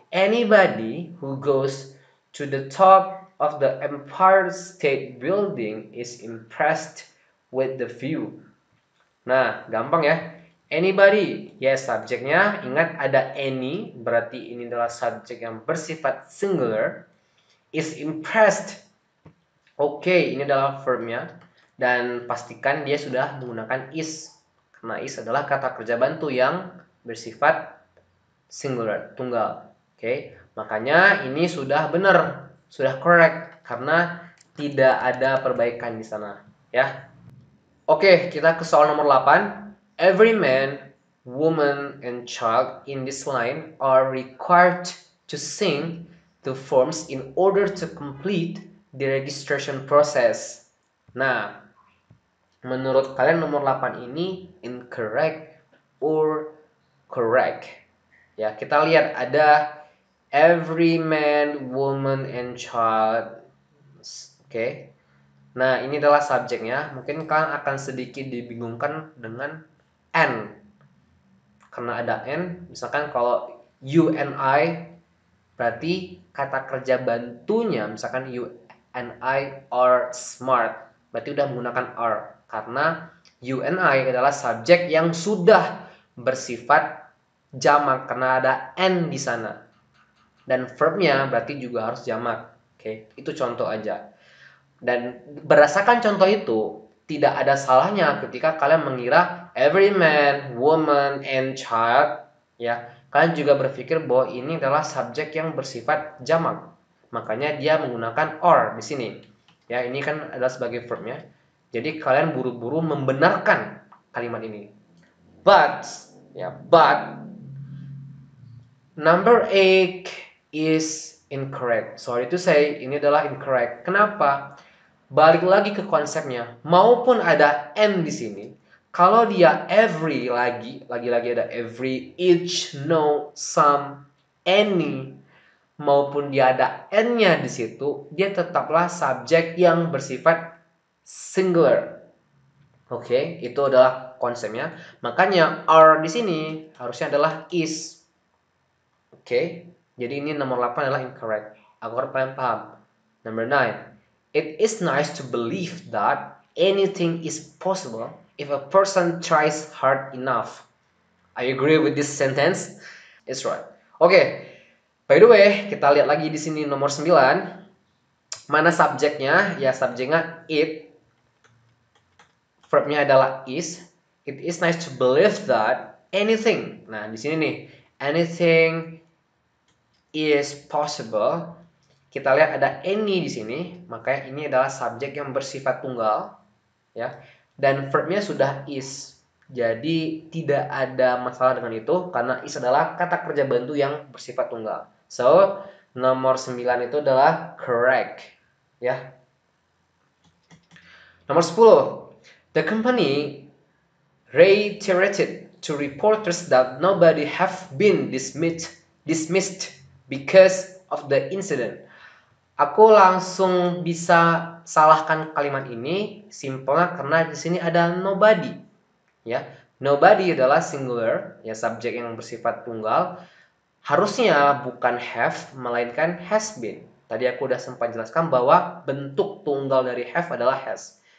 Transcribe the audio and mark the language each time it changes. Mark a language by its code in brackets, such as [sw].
[en] Anybody who goes to the top of the Empire State Building is impressed with the view. [id] Nah, gampang ya. Anybody, ya subjeknya, ingat ada any, berarti ini adalah subjek yang bersifat singular. [en] Is impressed. [id] Oke, ini adalah verbnya. Dan pastikan dia sudah menggunakan is. Karena is adalah kata kerja bantu yang bersifat singular, tunggal. Oke, makanya ini sudah benar, sudah correct. Karena tidak ada perbaikan di sana. Ya. Oke, kita ke soal nomor 8. [en] Every man, woman, and child in this line are required to sing the forms in order to complete the registration process. [id] Nah, menurut kalian nomor 8 ini [en] incorrect or correct? [id] Ya, kita lihat ada [en] every man, woman, and child. [id] Oke. Nah, ini adalah subjeknya. Mungkin kalian akan sedikit dibingungkan dengan and. Karena ada and, misalkan kalau you and I, berarti kata kerja bantunya, misalkan [en] you and I are smart, [id] berarti udah menggunakan are. Karena you and I adalah subjek yang sudah bersifat jamak karena ada and di sana. Dan verbnya berarti juga harus jamak. Oke, itu contoh aja. Dan berdasarkan contoh itu, tidak ada salahnya ketika kalian mengira [en] every man, woman, and child, [id] ya. Kalian juga berpikir bahwa ini adalah subjek yang bersifat jamak. Makanya dia menggunakan or di sini. Ya, ini kan adalah sebagai verbnya. Jadi kalian buru-buru membenarkan kalimat ini. [en] But, ya, but number 8 is incorrect. Sorry to say, [id] ini adalah [en] incorrect. [id] Kenapa? Balik lagi ke konsepnya, maupun ada and di sini, kalau dia every lagi ada every, each, no, some, any, maupun dia ada and-nya di situ, dia tetaplah subjek yang bersifat singular. Oke, itu adalah konsepnya. Makanya are di sini harusnya adalah is. Oke, jadi ini nomor 8 adalah incorrect. Aku harap kalian paham. [en] Number 9. It is nice to believe that anything is possible if a person tries hard enough. I agree with this sentence. It's right. [id] Oke. [en] By the way, [id] kita lihat lagi di sini nomor 9. Mana subjeknya? Ya, subjeknya it. Verbnya adalah is. [en] It is nice to believe that anything. [id] Nah, di sini nih, [en] anything is possible. [id] Kita lihat ada any di sini, makanya ini adalah subjek yang bersifat tunggal, ya. Dan verbnya sudah is. Jadi tidak ada masalah dengan itu karena is adalah kata kerja bantu yang bersifat tunggal. So, nomor 9 itu adalah correct, ya. Nomor 10. [en] The company reiterated to reporters that nobody have been dismissed because of the incident. [id] Aku langsung bisa salahkan kalimat ini, simpelnya karena di sini ada nobody. Ya, nobody adalah singular, ya subjek yang bersifat tunggal. Harusnya bukan have, melainkan has been. Tadi aku udah sempat jelaskan bahwa bentuk tunggal dari have adalah has.